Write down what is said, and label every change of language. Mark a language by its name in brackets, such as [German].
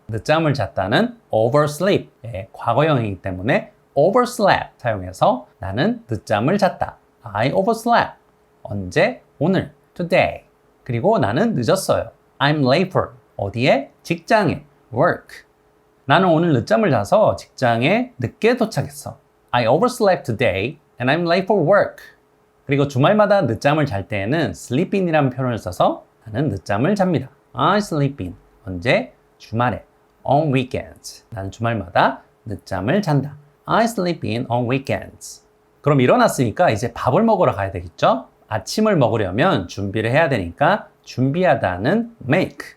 [Korean] 늦잠을 잤다는 oversleep의 과거형이기 때문에 overslept 사용해서 나는 늦잠을 잤다. [English] I overslept. [Korean] 언제? 오늘. [English] Today. [Korean] 그리고 나는 늦었어요. [English] I'm late for. [Korean] 어디에? 직장에. Work. 나는 오늘 늦잠을 자서 직장에 늦게 도착했어. [English] I overslept today and I'm late for work. [Korean] 그리고 주말마다 늦잠을 잘 때에는 sleeping이라는 표현을 써서 나는 늦잠을 잡니다. [English] I sleep in. [Korean] 언제? 주말에. [English] On weekends. [Korean] 나는 주말마다 늦잠을 잔다. [English] I sleep in on weekends. [Korean] 그럼 일어났으니까 이제 밥을 먹으러 가야 되겠죠? 아침을 먹으려면 준비를 해야 되니까 준비하다는 make.